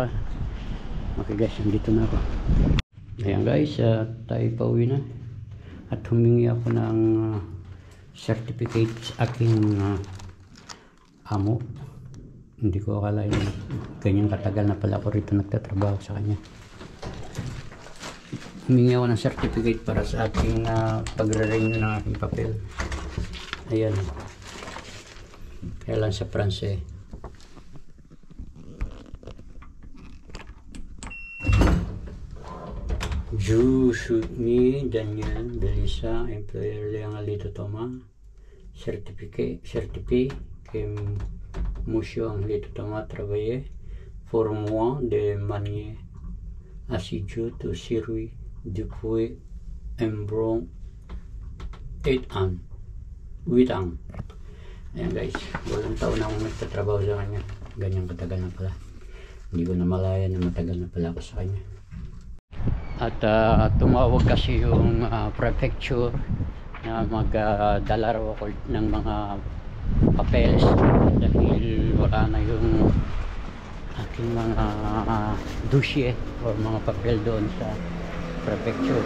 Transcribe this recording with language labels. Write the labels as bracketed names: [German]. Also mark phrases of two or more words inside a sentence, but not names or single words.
[Filipino] Okay guys, nandito na ako. Ayan guys, tayo pauwi na at humingi ako ng certificate sa aking amo. Hindi ko akalain ganyan katagal na pala ako rito nagtatrabaho sa kanya. Humingi ako ng certificate para sa aking pagre-renew ng aking papel. Ayan, kailan sa France. [French] Je suis Daniel Belisa, employeur Léon Alito Thomas, certifié que monsieur Alito Thomas travaillé pour moi de manière assidue to servir depuis environ 8 ans. [Filipino] Ayan guys, 8 taon na akong nagtatrabaho sa kanya. Ganyan katagal na pala. Hindi ko na malaya na matagal na pala ako sa kanya. At tumawag kasi yung prefecture na magdala raw ako ng mga papeles dahil wala na yung aking mga dossier o mga papel doon sa prefecture.